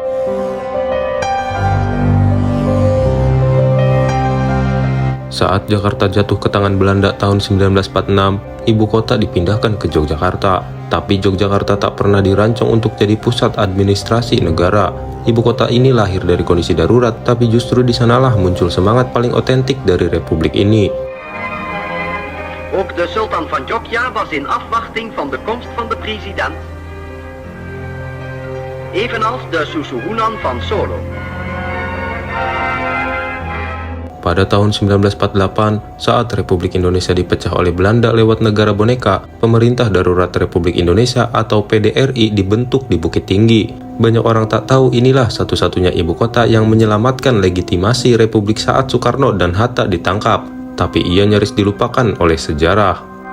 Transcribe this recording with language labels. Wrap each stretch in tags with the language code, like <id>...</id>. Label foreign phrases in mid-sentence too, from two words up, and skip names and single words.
<id>Saat Jakarta jatuh ke tangan Belanda tahun 1946, ibu kota dipindahkan ke Yogyakarta. Tapi Yogyakarta tak pernah dirancang untuk jadi pusat administrasi negara. Ibu kota ini lahir dari kondisi darurat, tapi justru di sanalah muncul semangat paling otentik dari republik ini.</id> <nl>Ook de sultan van Jogja was in afwachting van de komst van de president. Evenals de Susuhunan van Solo.</nl> <id>Pada tahun 1948, saat Republik Indonesia dipecah oleh Belanda lewat negara boneka, Pemerintah Darurat Republik Indonesia atau PDRI dibentuk di Bukit Tinggi. Banyak orang tak tahu inilah satu-satunya ibu kota yang menyelamatkan legitimasi Republik saat Soekarno dan Hatta ditangkap, tapi ia nyaris dilupakan oleh sejarah.</id>